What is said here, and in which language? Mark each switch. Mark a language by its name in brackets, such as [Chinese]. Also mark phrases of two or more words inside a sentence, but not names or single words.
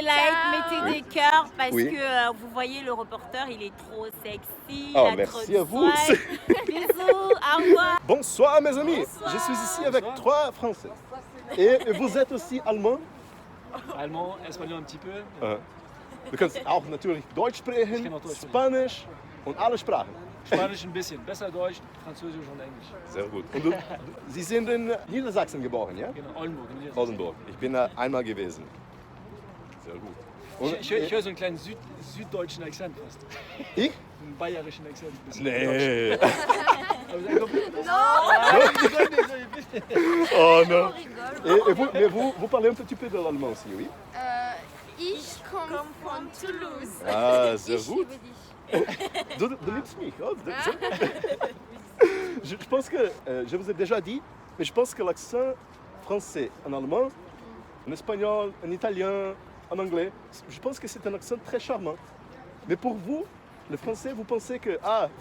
[French] Ciao. mettez des cœurs parce Oui. que vous voyez le reporter, il est trop sexy. Oh, il a merci trop de à vous. swag. Bisous, au revoir. Bonsoir mes amis, je suis ici avec trois Français. Et vous êtes aussi allemand. Allemand, espagnol un petit peu. [German] Du kannst auch natürlich Deutsch Ich sprechen, kann auch Deutsch sprechen. Spanisch und alle Sprachen. Spanisch ein bisschen. Besser Deutsch, Französisch und Englisch. Sehr gut. Und Sie sind in Niedersachsen geboren, ja? Genau, Oldenburg. Oldenburg. Ich bin da einmal gewesen. Sehr gut. Und, Ich höre so einen kleinen süddeutschen Akzent fast. ich? Einen bayerischen Akzent. Ein bisschen. Nee. [French] Aber c'est compris. Oh non. Et vous, mais vous parlez un petit peu de l'allemand aussi, oui? [German] Ich komme von Toulouse. Ah, sehr Ich gut. liebe dich. Du liebst mich. [French] Oh, je pense que, je vous ai déjà dit, mais je pense que l'accent français en allemand, en espagnol, en italien, en anglais, je pense que c'est un accent très charmant. Mais pour vous, le français, vous pensez que, ah, On a